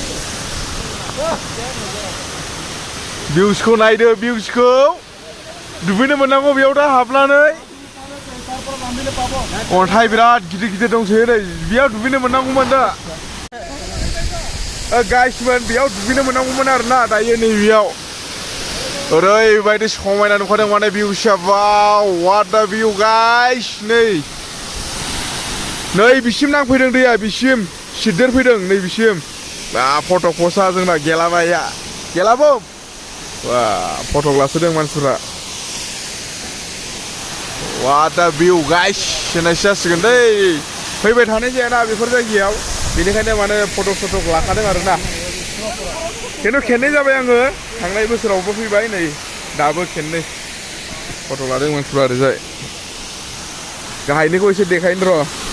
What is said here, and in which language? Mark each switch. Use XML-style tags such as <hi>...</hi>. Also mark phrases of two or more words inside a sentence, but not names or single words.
<brx>भिउसखौ नायदो भिउसखौ दुगैनो मोननांगौ बेयाव दा हाबनानै अन्थाइ बिराद गिदिर गिदिर दंसै नै बेयाव दुगैनो मोननांगौमोन दा गाइसमोन बेयाव दुगैनो मोननांगौमोन आरोना दायो नै बेयाव ओरैबायदि समायना नुखादों माने भिउसआ</brx> <en>wow what the view guys</en> <brx>नै बिसिम नांफैदों दैया बिसिम सिद्देरफैदों नै बिसिम बा फटक पसा जोंना गेलाबाया गेलाबो बा फटक लासोदों मानसिफोरा</brx> <en>What a view guys</en> <brx>होननायसो जासिगोन दै फैबाय थानाय जायाना बेफोर जायगायाव बेनिखायनो माने फटक सटक लाखादों आरोना खिन्थु खेननै जाबाय आङो थांनाय बोसोरावबो फैबाय नै दाबो खेननै फटक लादों मानसिफ्रा ओरैजाय गाहायनिखौ एसे देखायनो र'</brx>